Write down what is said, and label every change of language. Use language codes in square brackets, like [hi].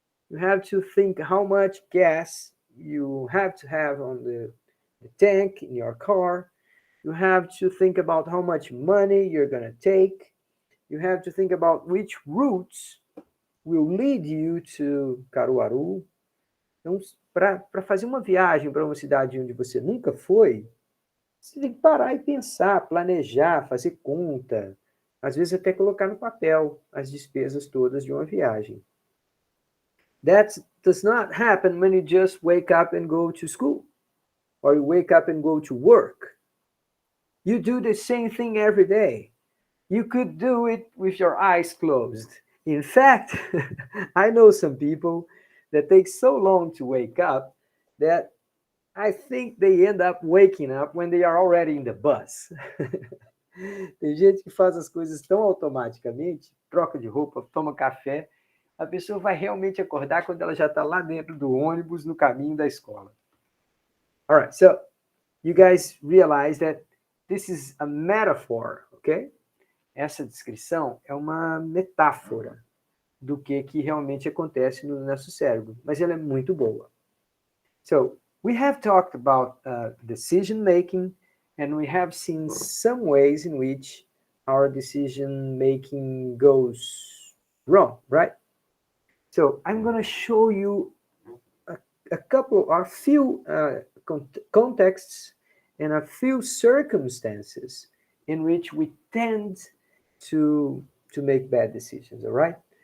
[en] You have to think how much gas you have to have on the tank in your car. You have to think about how much money you're going to take. You have to think about which routes will lead you to Caruaru. [pt] Então, para fazer uma viagem para uma cidade onde você nunca foi, você tem que parar e pensar, planejar, fazer conta, às vezes até colocar no papel as despesas todas de uma viagem. [en] That does not happen when you just wake up and go to school, or you wake up and go to work. You do the same thing every day. You could do it with your eyes closed. In fact, I know some people that take so long to wake up that I think they end up waking up when they are already in the bus. [pt] Tem gente que faz as coisas tão automaticamente, troca de roupa, toma café, a pessoa vai realmente acordar quando ela já está lá dentro do ônibus no caminho da escola. [en] All right, so you guys realize that this is a metaphor, okay? [pt] Essa descrição é uma metáfora do que realmente acontece no nosso cérebro, mas ela é muito boa. [en] So, we have talked about decision making, and we have seen some ways in which our decision making goes wrong, right? So, I'm going to show you a few contexts and a few circumstances in which we tend to make bad decisions, all right?